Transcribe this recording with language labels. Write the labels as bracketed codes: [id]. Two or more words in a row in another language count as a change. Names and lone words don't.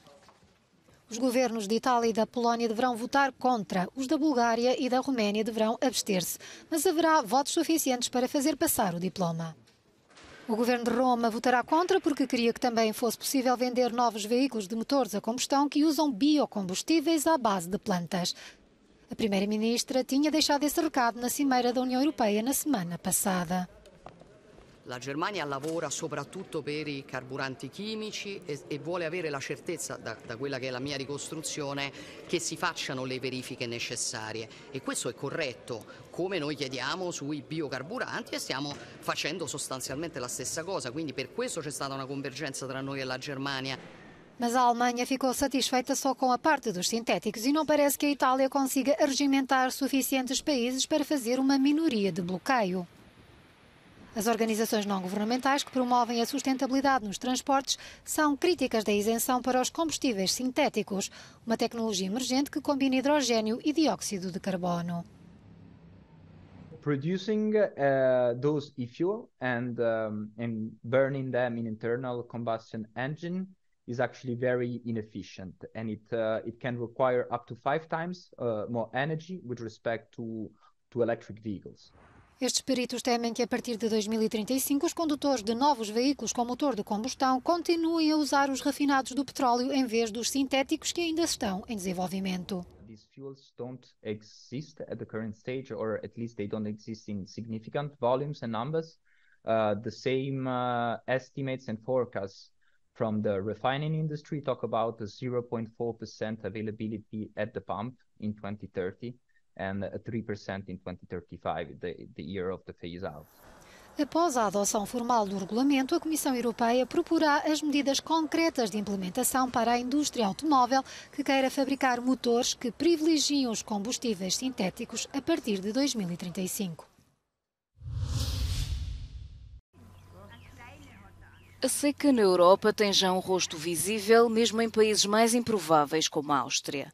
[pt] Os governos de Itália e da Polónia deverão votar contra, os da Bulgária e da Roménia deverão abster-se, mas haverá votos suficientes para fazer passar o diploma. O governo de Roma votará contra porque queria que também fosse possível vender novos veículos de motores a combustão que usam biocombustíveis à base de plantas. A primeira-ministra tinha deixado esse recado na Cimeira da União Europeia na semana passada. [it] La Germania lavora soprattutto per i carburanti chimici e vuole avere la certezza, da quella che è la mia ricostruzione, che si facciano le verifiche necessarie. E questo è corretto, come noi chiediamo sui biocarburanti e stiamo facendo sostanzialmente la stessa cosa. Quindi per questo c'è stata una convergenza tra noi e la Germania. [pt] Mas a Alemanha ficou satisfeita só com a parte dos sintéticos e não parece que a Itália consiga arregimentar suficientes países para fazer uma minoria de bloqueio. As organizações não-governamentais que promovem a sustentabilidade nos transportes são críticas da isenção para os combustíveis sintéticos, uma tecnologia emergente que combina hidrogênio e dióxido de carbono. [en] Producing those e-fuel and burning them in internal combustion engine is actually very inefficient, and it can require up to 5 times more energy with respect to electric vehicles. [pt] Estes peritos temem que a partir de 2035 os condutores de novos veículos com motor de combustão continuem a usar os refinados do petróleo em vez dos sintéticos que ainda estão em desenvolvimento. [en] These fuels don't exist at the current stage, or at least they don't exist in significant volumes and numbers. The same estimates and forecasts from the refining industry talk about a 0.4% availability at the pump in 2030. And 3% in 2035, the year of the phase-out. [pt] Após a adoção formal do regulamento, a Comissão Europeia proporá as medidas concretas de implementação para a indústria automóvel que queira fabricar motores que privilegiam os combustíveis sintéticos a partir de 2035. A seca na Europa tem já um rosto visível, mesmo em países mais improváveis como a Áustria.